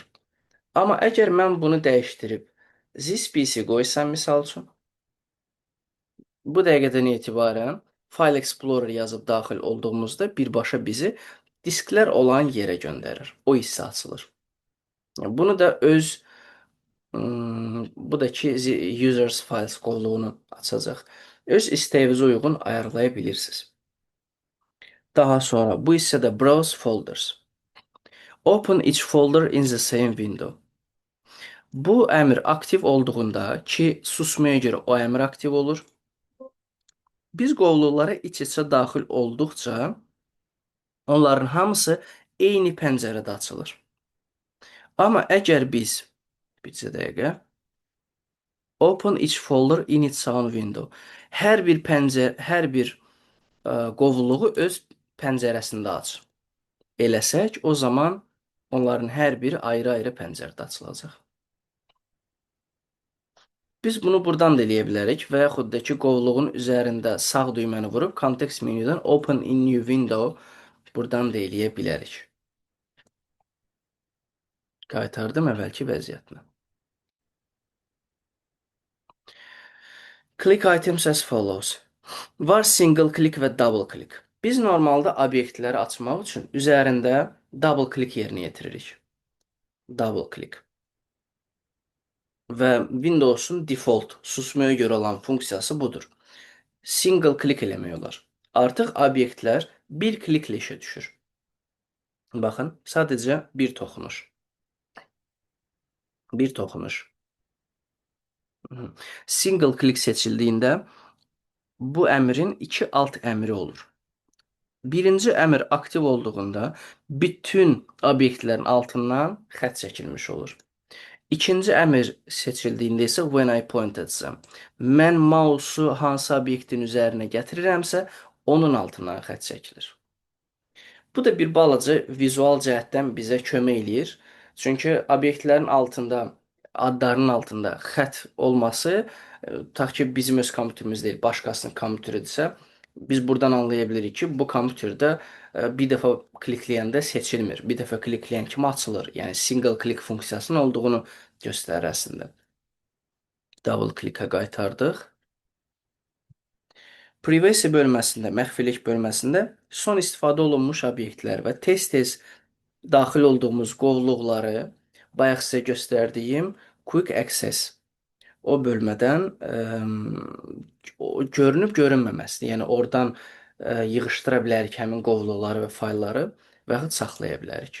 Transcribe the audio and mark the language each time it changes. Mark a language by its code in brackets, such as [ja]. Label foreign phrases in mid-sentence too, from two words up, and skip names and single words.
[az] Amma əgər mən bunu dəyişdirib This PC qoysam misal üçün, bu dəqiqədən etibarən File Explorer yazıb daxil olduğumuzda birbaşa bizi disklər olan yerə göndərir. O hissə açılır. Bunu da öz bu da ki [en] users files [az] qovluğunu açacaq. Öz istəyinizə uyğun ayarlaya bilirsiniz. Daha sonra bu hissədə [en] Browse Folders. Open each folder in the same window. [az] Bu əmr aktiv olduğunda ki, susmaya görə o əmr aktiv olur. Biz qovluqlara iç-içə daxil olduqca onların hamısı eyni pəncərədə açılır. Amma əgər biz bir dəqiqə [en] Open each folder in its own window. [az] Hər bir qovluğu öz pəncərəsində aç. Eləsək, o zaman onların hər biri ayrı-ayrı pəncərədə açılacaq. Biz bunu buradan da eləyə bilərik və yaxud da ki, qovluğun üzərində sağ düyməni vurub kontekst menüdən [en] Open in new window [az] buradan da eləyə bilərik. Qaytardım əvvəlki vəziyyətinə. [en] Click items as follows. [az] Var [en] single click [az] və [en] double click. [az] Biz normalda obyektləri açmaq üçün üzərində [en] double click [az] yerinə yetiririk. [en] Double click. [az] Və Windows'un default susmaya görə olan funksiyası budur. [en] Single click [az] eləmək olar. Artıq obyektlər bir kliklə işə düşür. Baxın, sadəcə bir toxunuş. Bir toxunuş. [en] Single click [az] seçildiyində bu əmrin iki alt əmri olur. Birinci əmr aktiv olduğunda bütün obyektlərin altından xətt çəkilmiş olur. İkinci əmr seçildiyində isə [en] when I point [az] etsəm, mən mausu hansı obyektin üzərinə gətirirəmsə, onun altından xətt çəkilir. Bu da bir balaca vizual cəhətdən bizə kömək eləyir. Çünki obyektlərin altında, adlarının altında xətt olması, tutaq ki, bizim öz kompüterimiz deyil, başqasının kompüteridirsə, biz buradan anlaya bilirik ki, bu kompüterdə bir dəfə klikləyəndə seçilmir. Bir dəfə klikləyən kimi açılır. Yəni [en] single click [az] funksiyasının olduğunu göstərir əslində. [en] Double click- [az] ə qaytardıq. Privacy bölməsində, məxfilik bölməsində son istifadə olunmuş obyektlər və tez-tez daxil olduğumuz qovluqları bayaq sizə göstərdiyim [en] Quick Access [az] o bölmədən görünüb görünməməsini, yəni oradan yığışdıra bilərik həmin qovluqları və faylları və yaxud saxlaya bilərik.